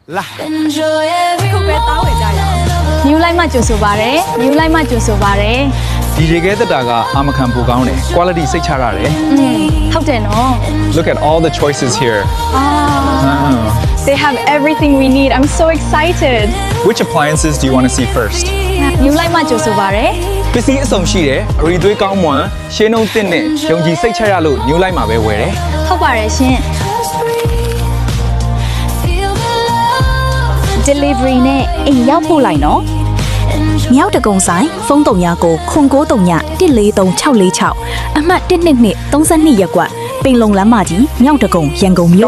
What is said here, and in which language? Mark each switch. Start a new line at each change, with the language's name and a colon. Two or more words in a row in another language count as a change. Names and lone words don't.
Burmese: လာ ခုပဲတောင်းဝေကြရအောင် New Life မှာကြိုဆိုပါရယ် New Life မှာကြိုဆိုပါရယ် ဒီရေခဲတက်တာကအာမခံပိုကောင်းတယ် quality စိတ်ချရတယ် ဟုတ်တယ်နော်
English: Look at all the choices here They have everything we need I'm so excited Which appliances do you want to see first
Burmese: New Life မှာကြိုဆိုပါရယ် ပစ္စည်းအစုံရှိတယ်အရီသွေးကောင်းမွန်ရှင်းနှုံးတစ်နဲ့ယုံကြည်စိတ်ချရလို့ New Life မှာပဲဝယ်တယ် ဟုတ်ပါတယ်ရှင် delivery နဲ့အိမ်ရောက်ပို့လိုက်နော်မြောက်တကုံဆိုင်ဖုန်း300ကိုခွန်939 143646အမှတ်12232ရပ်ကွက်ပင်လုံလမ်းမကြီးမြောက်တကုံရန်ကုန်မြို့